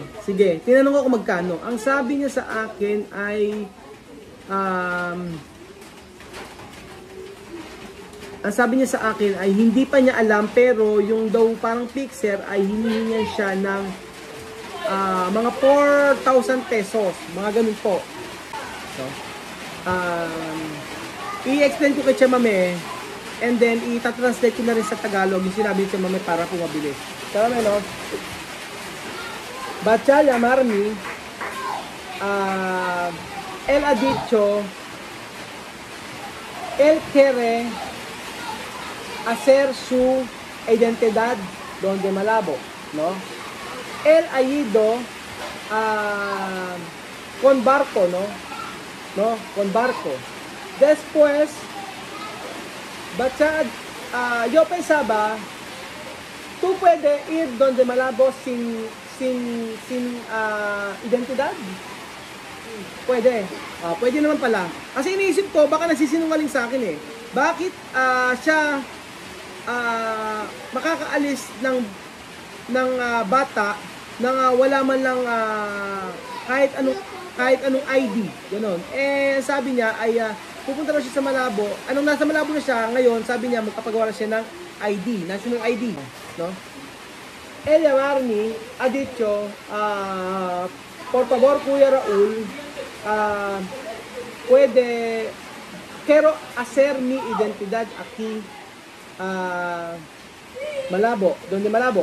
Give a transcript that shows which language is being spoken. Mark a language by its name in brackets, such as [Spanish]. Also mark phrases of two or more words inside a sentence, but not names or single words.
[Filipino] Sige, tinanong ko kung magkano. Ang sabi niya sa akin ay ang sabi niya sa akin ay hindi pa niya alam, pero yung daw parang fixer ay hinihingan siya ng mga 4,000 pesos. Mga ganun po. So, i-explain ko kay Chamame and then i-translate ko na rin sa Tagalog yung sinabi ni Chamame para pumabili. Chamame, no? [Spanish] Batcha llamarme, él ha dicho, él quiere hacer su identidad donde Malabo, ¿no? Él ha ido con barco, ¿no? Con barco. Después, Batcha, yo pensaba, tú puedes ir donde Malabo sin identidad? [Filipino] Pwede. Pwede naman pala. Kasi iniisip ko, baka nagsisinungaling sa akin eh. Bakit siya makakaalis ng bata nang wala man lang kahit anong ID, gano'n. Eh sabi niya ay pupunta raw siya sa Malabo. Anong nasa Malabo na siya ngayon, sabi niya magpapagawa na siya ng ID, [English] national ID, [Filipino] no? [Spanish] El llamarme ha dicho, por favor, Kuya Raul, quiero hacer mi identidad aquí, Malabo, donde Malabo.